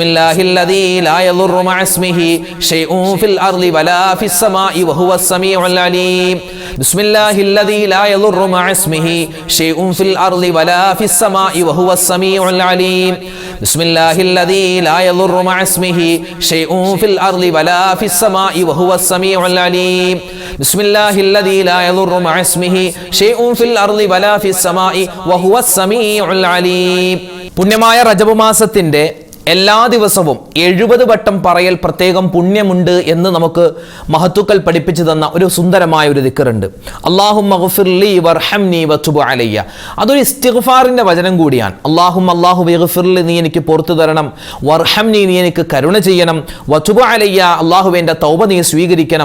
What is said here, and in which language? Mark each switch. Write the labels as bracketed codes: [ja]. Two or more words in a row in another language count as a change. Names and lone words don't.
[ar] الله الذي لا يضر مع اسمه شيء في الأرض ولا في السماء وهو السميع العليم بسم الله الذي لا يضر مع اسمه شيء في الأرض ولا في السماء وهو السميع العليم بسم الله الذي لا يضر مع اسمه شيء في الأرض ولا في السماء وهو السميع العليم بسم الله الذي لا يضر مع اسمه شيء في الأرض ولا في السماء وهو السميع العليم. [ml] പുണ്യമായ റജബ് മാസത്തിന്റെ എല്ലാ ദിവസവും 70 വട്ടം പറയൽ പ്രത്യേകം പുണ്യമുണ്ട് എന്ന് നമുക്ക് മഹത്തുക്കൾ പഠിപ്പിച്ചു തന്ന ഒരു സുന്ദരമായ ഒരു ദിക്റുണ്ട്. [ar] اللهم اغفر لي وارحمني وتب علي. [ml] അതൊരു ഇസ്തിഗ്ഫാറിന്റെ വചനം കൂടിയാണ്. [ar] الله اغفر لي, [ml] നീ എനിക്ക് പുറത്തു തരണം, വർഹംനി, നീ എനിക്ക് കരുണ ചെയ്യണം, [ar] وتب علي, [ml] അല്ലാഹു എൻ്റെ തൗബ നീ സ്വീകരിക്കണം.